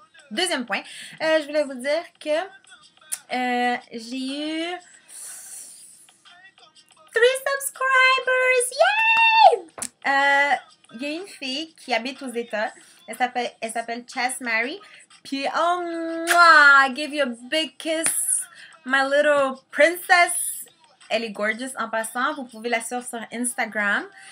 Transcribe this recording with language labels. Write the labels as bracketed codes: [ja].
[fr] Deuxième point, je voulais vous dire que j'ai eu 3 subscribers! Yay! Il y a une fille qui habite aux États. Elle s'appelle Chess Mary. Puis, oh, moi, [en] I give you a big kiss, my little princess. [fr] Elle est gorgeous en passant. Vous pouvez la suivre sur Instagram.